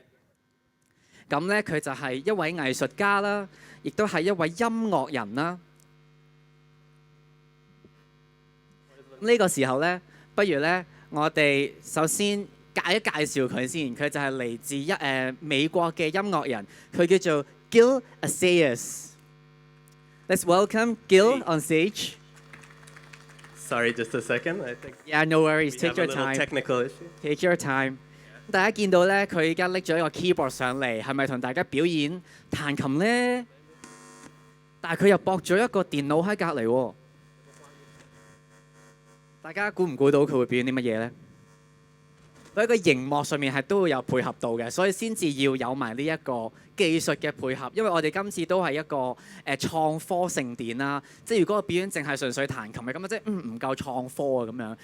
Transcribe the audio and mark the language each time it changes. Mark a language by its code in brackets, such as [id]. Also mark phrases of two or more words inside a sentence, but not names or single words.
[yue] 咁咧佢就係一位藝術家啦，亦都係一位音樂人啦。呢個時候咧，不如咧我哋首先介紹佢先。佢就係嚟自美國嘅音樂人，佢叫做 Glasys。 [en] Let's welcome Gil on stage. Sorry, just a second. I think. Yeah, no worries. Take your time. Technical issue. Take your time. [yue] 大家見到咧，佢而家拎咗一個 keyboard 上嚟，係咪同大家表演彈琴咧？但係佢又駁咗一個電腦喺隔離喎。大家估唔估到佢會表演啲乜嘢咧？佢喺個熒幕上面係都會有配合到嘅，所以先至要有埋呢一個技術嘅配合。因為我哋今次都係一個創科盛典啦，即係如果個表演淨係純粹彈琴嘅咁啊，即係唔夠創科啊咁樣。